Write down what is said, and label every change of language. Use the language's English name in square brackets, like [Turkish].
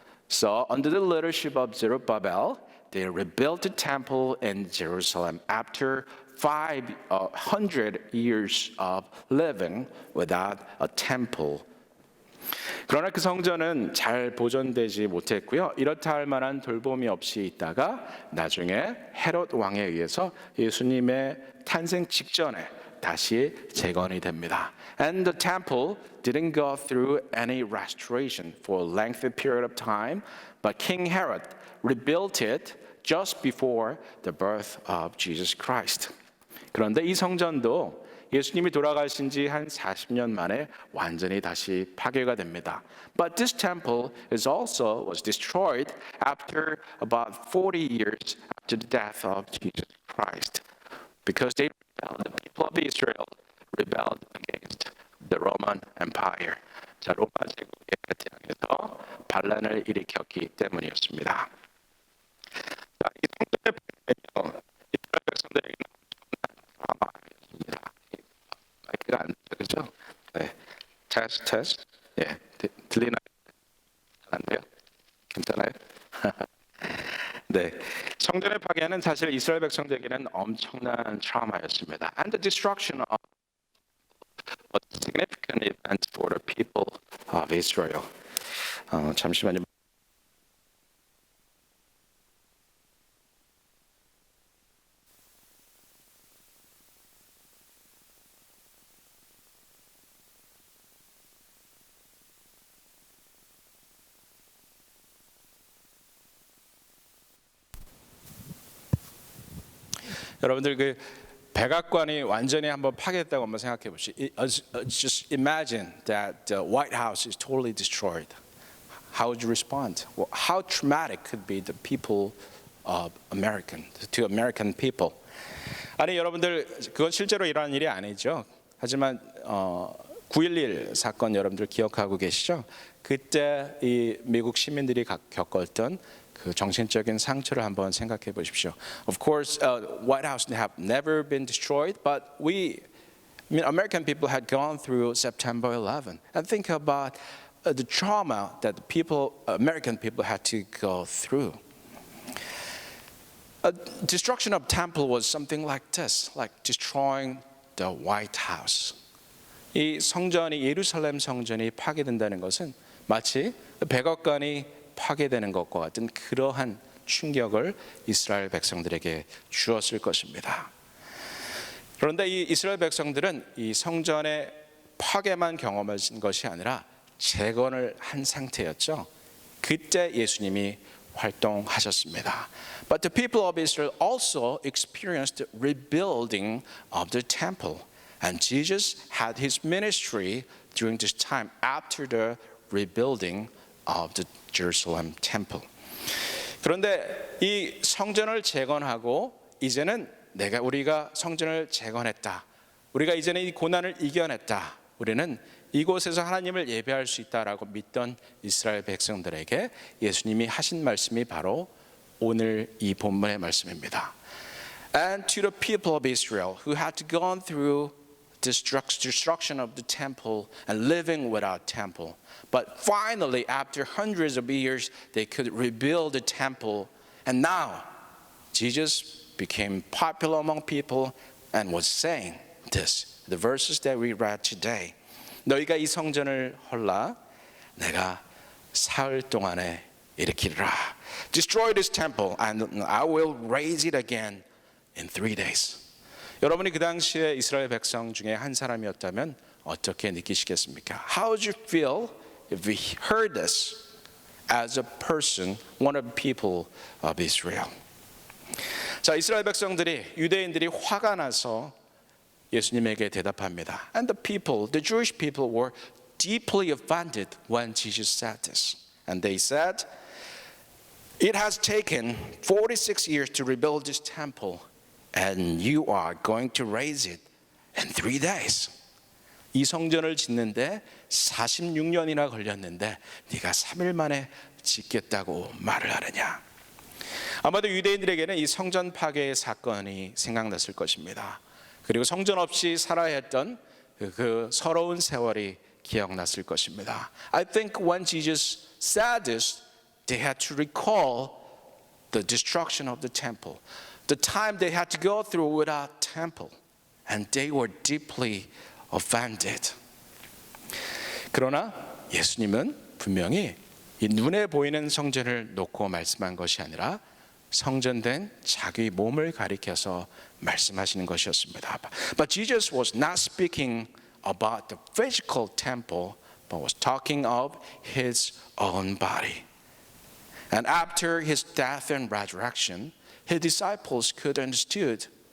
[English] So under the leadership of Zerubbabel, they rebuilt the temple in Jerusalem after 500 years of living without a temple. [Korean] 그러나 그 성전은 잘 보존되지 못했고요. 이렇다 할 만한 돌봄이 없이 있다가 나중에 헤롯 왕에 의해서 예수님의 탄생 직전에 다시 재건이 됩니다. [English] And the temple didn't go through any restoration for a lengthy period of time, but King Herod rebuilt it just before the birth of Jesus Christ. [Korean] 그런데 이 성전도 예수님이 돌아가신 지 한 40년 만에 완전히 다시 파괴가 됩니다. [English] But this temple was destroyed after about 40 years after the death of Jesus Christ. Because they rebelled, the people of Israel rebelled against the Roman Empire. [Korean] 자, 로마 제국에 대항해서 반란을 일으켰기 때문이었습니다. 자, 이 성전의 파괴는요, 이스라엘 백성들에게는 엄청난 드라마였습니다. 마이크가 안 들리죠? 네, 테스트. 예, 들리나요? 안 돼요? 괜찮아요? 네, 성전의 파괴는 사실 이스라엘 백성들에게는 엄청난 트라우마였습니다. [English] And the destruction of a significant event for the people of Israel. [Korean] 잠시만요. 여러분들 그 백악관이 완전히 한번 파괴됐다고 한번 생각해 보시죠. [English] Just imagine that the White House is totally destroyed. How would you respond? Well, how traumatic could be the people of to American people? [Korean] 아니 여러분들 그건 실제로 일어난 일이 아니죠. 하지만 9.11 사건 여러분들 기억하고 계시죠? 그때 이 미국 시민들이 겪었던 그 정신적인 상처를 한번 생각해 보십시오. [English] Of course, White House have never been destroyed, but American people had gone through September 11. And think about the trauma that American people had to go through. Destruction of temple was something like this, like destroying the White House. [Korean] 이 성전이 예루살렘 성전이 파괴된다는 것은 마치 백악관이 파괴되는 것과 같은 그러한 충격을 이스라엘 백성들에게 주었을 것입니다. 그런데 이 이스라엘 백성들은 이 성전의 파괴만 경험한 것이 아니라 재건을 한 상태였죠. 그때 예수님이 활동하셨습니다. [English] But the people of Israel also experienced rebuilding of the temple. And Jesus had his ministry during this time after the rebuilding of the Jerusalem temple. [Korean] 그런데 이 성전을 재건하고 이제는 우리가 성전을 재건했다. 우리가 이제는 이 고난을 이겨냈다. 우리는 이곳에서 하나님을 예배할 수 있다라고 믿던 이스라엘 백성들에게 예수님이 하신 말씀이 바로 오늘 이 본문의 말씀입니다. [English] And to the people of Israel who had gone through destruction of the temple and living without temple. But finally, after hundreds of years, they could rebuild the temple. And now, Jesus became popular among people and was saying this, the verses that we read today. [Korean] 너희가 이 성전을 헐라 내가 사흘 동안에 일으키리라. [English] Destroy this temple and I will raise it again in 3 days. [Korean] 여러분이 그 당시에 이스라엘 백성 중에 한 사람이었다면 어떻게 느끼시겠습니까? [English] How would you feel if we heard this as a person, one of the people of Israel? [Korean] 자, 이스라엘 백성들이 유대인들이 화가 나서 예수님에게 대답합니다. [English] And the Jewish people were deeply offended when Jesus said this. And they said, it has taken 46 years to rebuild this temple. And you are going to raise it in 3 days. [Korean] 이 성전을 짓는데 46년이나 걸렸는데 네가 3일 만에 짓겠다고 말을 하느냐. 아마도 유대인들에게는 이 성전 파괴의 사건이 생각났을 것입니다. 그리고 성전 없이 살아야 했던 그 서러운 세월이 기억났을 것입니다. [English] I think when Jesus said this, they had to recall the destruction of the temple. The time they had to go through without temple, and they were deeply offended. [Korean] 그러나 예수님은 분명히 이 눈에 보이는 성전을 놓고 말씀한 것이 아니라 성전된 자기 몸을 가리켜서 말씀하시는 것이었습니다. [English] But Jesus was not speaking about the physical temple, but was talking of his own body. And after his death and resurrection, his disciples could understand